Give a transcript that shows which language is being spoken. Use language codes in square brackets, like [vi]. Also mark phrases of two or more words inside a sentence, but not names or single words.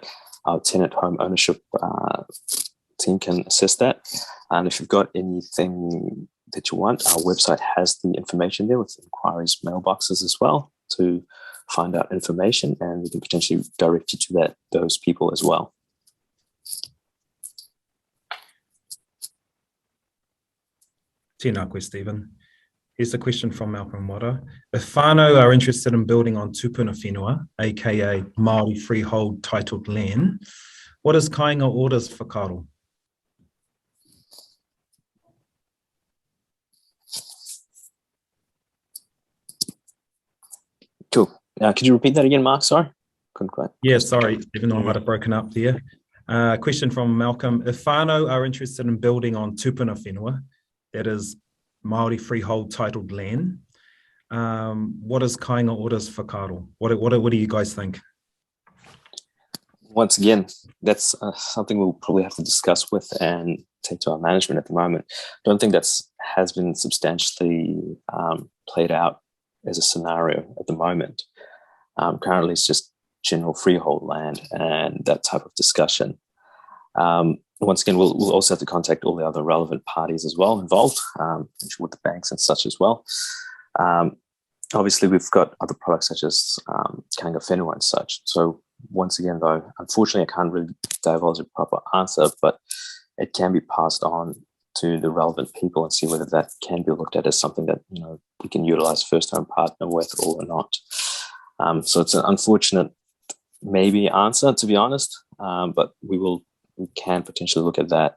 [en] Our tenant home ownership team can assess that. And if you've got anything that you want, our website has the information there with inquiries mailboxes as well to find out information, and we can potentially direct you to those people as well. [mi] Tēnā koe, Stephen. [en] Here's a question from Malcolm Wada. If whānau are interested in building on [mi] tupuna whenua, [en] aka Māori freehold titled land, what is kāinga orders whakaaro? Cool. Could you repeat that again, Mark? Sorry. Couldn't quite. Yeah, sorry, even though I might have broken up there. Question from Malcolm. If whānau are interested in building on [mi] tupuna whenua, [en] that is Māori freehold titled land, what is kāinga orders whakaaro? What do you guys think? Once again, that's something we'll probably have to discuss with and take to our management at the moment. I don't think has been substantially played out as a scenario at the moment. Currently, it's just general freehold land and that type of discussion. Once again, we'll also have to contact all the other relevant parties as well involved, with the banks and such as well. Obviously, we've got other products such as kāinga whenua and such. So once again, though, unfortunately, I can't really divulge a proper answer, but it can be passed on to the relevant people and see whether that can be looked at as something that we can utilize first home partner with or not. So it's an unfortunate maybe answer, to be honest, but we can potentially look at that.